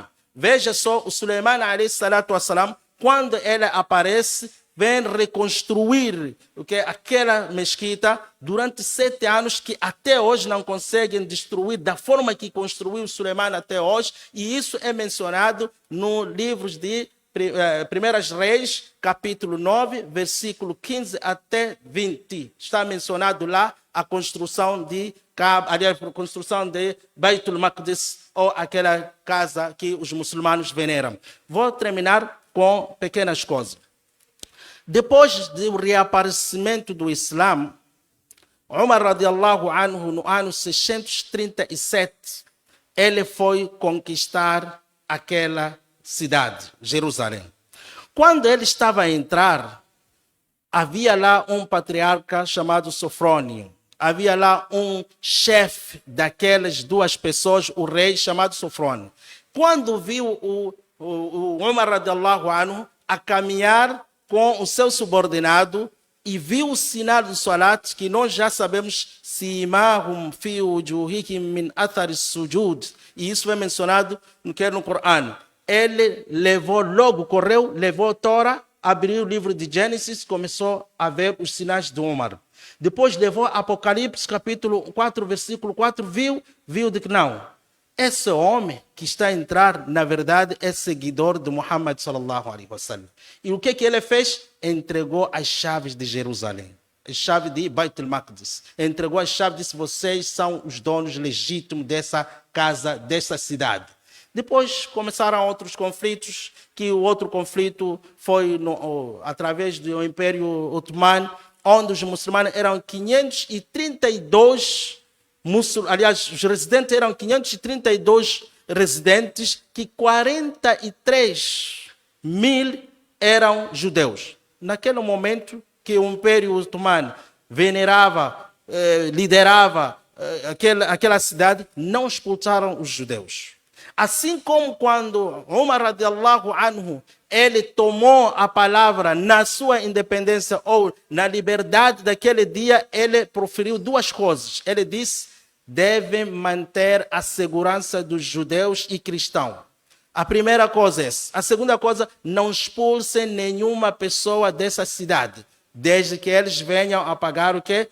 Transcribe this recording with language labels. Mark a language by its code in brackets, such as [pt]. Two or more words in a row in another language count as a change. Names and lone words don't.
[pt] Veja só, o Suleiman, quando ele aparece, vem reconstruir aquela mesquita durante 7 anos, que até hoje não conseguem destruir da forma que construiu Suleiman até hoje. E isso é mencionado no livro de 1 Reis, capítulo 9, versículo 15 até 20. Está mencionado lá a construção de Beit al-Maqdis, ou aquela casa que os muçulmanos veneram. Vou terminar com pequenas coisas. Depois do reaparecimento do Islã, Umar [ar] رضي الله عنه, [pt] no ano 637, ele foi conquistar aquela cidade, Jerusalém. Quando ele estava a entrar, havia lá um patriarca chamado Sofrônio. Havia lá um chefe daquelas 2 pessoas, o rei chamado Sofrônio. Quando viu o Umar [ar] رضي الله عنه [pt] a caminhar com o seu subordinado e viu o sinal do salat, que nós já sabemos, [ar] سيماهم في وجوههم من أثر السجود, [pt] e isso é mencionado no Corão. Ele correu, levou a Torá, abriu o livro de Gênesis, começou a ver os sinais de Umar. Depois levou Apocalipse, capítulo 4, versículo 4, viu de que não. Esse homem que está a entrar, na verdade, é seguidor de Muhammad [ar] صلى الله عليه وسلم. [pt] E o que ele fez? Entregou as chaves de Jerusalém, a chave de Beit al-Maqdis. Entregou as chaves e disse: vocês são os donos legítimos dessa casa, dessa cidade. Depois começaram outros conflitos, que o outro conflito foi através do Império Otomano, onde os muçulmanos eram 532 aliás, os residentes eram 532 residentes, que 43 mil eram judeus. Naquele momento que o Império Otomano venerava, liderava aquela cidade, não expulsaram os judeus. Assim como quando Umar [ar] رضي الله عنه, [pt] ele tomou a palavra na sua independência ou na liberdade daquele dia, ele proferiu 2 coisas. Ele disse: devem manter a segurança dos judeus e cristãos. A primeira coisa é essa. A segunda coisa, não expulsem nenhuma pessoa dessa cidade, desde que eles venham a pagar o que?